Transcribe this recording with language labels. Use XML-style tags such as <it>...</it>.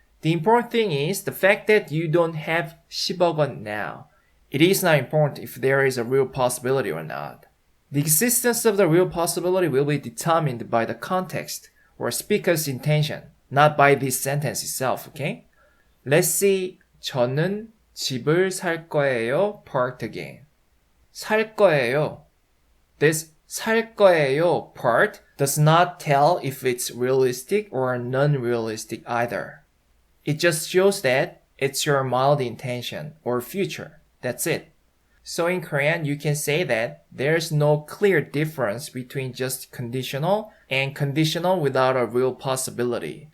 <en>The important thing is the fact that you don't have 10억 원 now. It is not important if there is a real possibility or not. The existence of the real possibility will be determined by the context or speaker's intention, not by this sentence itself, okay? Let's see.</en> <ko>저는 집을 살 거예요</ko> <en>part again.</en> <ko>살 거예요.</ko> <en>This</en> <ko>살 거예요</ko> <en>part does not tell if it's realistic or non-realistic either. It just shows that it's your mild intention or future. That's it. So in Korean, you can say that there's no clear difference between just conditional and conditional without a real possibility.</en>